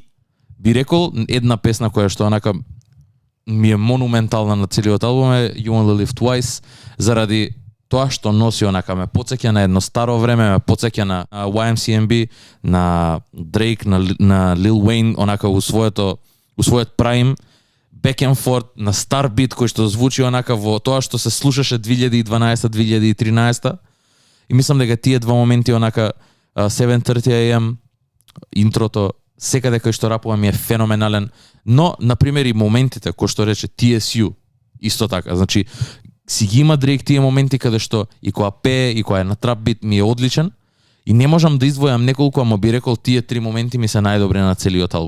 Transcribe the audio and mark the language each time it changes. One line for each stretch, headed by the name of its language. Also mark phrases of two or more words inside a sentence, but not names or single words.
Macedonian: би рекол една песна која што онака ми е монументална на целиот албум е You Only Live Twice заради тоа што носи онака ме потсеќа на едно старо време, ме потсеќа на YMCMB, на Дрейк, на Lil Wayne, онака у својот прайм,
English: back and forth,
Macedonian: на стар бит кој што звучи онака во тоа што се слушаше 2012-2013. И мислам дека тие два моменти онака 7:30 AM, интрото, секаде кај што рапува ми е феноменален, но на пример и моментите кои што рече TSU исто така, значи си ги има Дрейк тие моменти каде што и кога пее и кога е на трап бит ми е одличен и не можам да издвојам неколку, ама би рекол тие три моменти ми се најдобри на целиот албум.